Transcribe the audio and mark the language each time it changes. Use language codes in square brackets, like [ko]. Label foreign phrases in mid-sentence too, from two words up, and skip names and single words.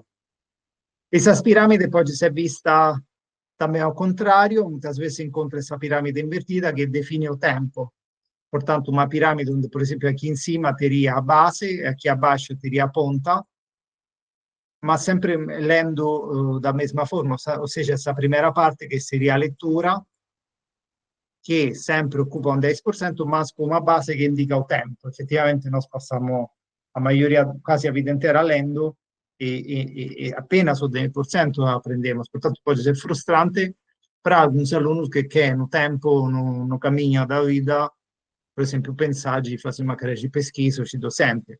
[pt] Essas pirâmides pode ser vista também ao contrário, muitas vezes se encontra essa pirâmide invertida que define o tempo. Portanto, uma pirâmide onde, por exemplo, aqui em cima teria a base e aqui abaixo teria a ponta, mas sempre lendo da mesma forma, ou seja, essa primeira parte que seria a leitura, que sempre [it] occupa un [pt] 10%, mas com uma base que indica o tempo. Effettivamente nós passamos a maioria, quase a vida inteira lendo e apenas o 10% aprendemos. Portanto, pode ser frustrante para alguns alunos que no tempo, no caminho da vida, por exemplo, pensar de fazer uma carreira de pesquisa ou de docente.